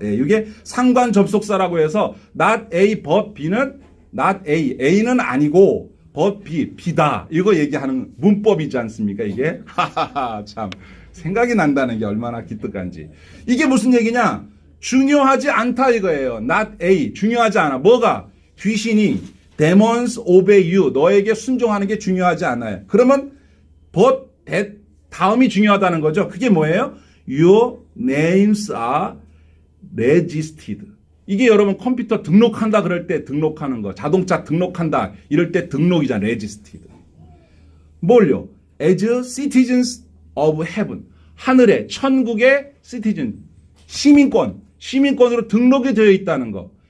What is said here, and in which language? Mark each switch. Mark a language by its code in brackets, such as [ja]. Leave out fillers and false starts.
[ko] 이게 상관 접속사라고 해서 [en] not A but B [ko] 는 not A, A는 아니고 but B, B다. 이거 얘기하는 문법이지 않습니까? 이게 참 생각이 난다는 게 얼마나 기특한지. 이게 무슨 얘기냐? 중요하지 않다 이거예요. not A, 중요하지 않아. 뭐가? 귀신이 [en] demons obey you, [ko] 너에게 순종하는 게 중요하지 않아요. 그러면 [en] but that [ko] 다음이 중요하다는 거죠. 그게 뭐예요? [en] Your names are registered. [ko] 이게 여러분 컴퓨터 등록한다 그럴 때 등록하는 거, 자동차 등록한다 이럴 때 등록이잖아요. [en] registered. [ko] 뭘요? [en] As citizens of heaven. [ko] 하늘의 천국의 citizen, 시민권으로 등록이 되어 있다는 거.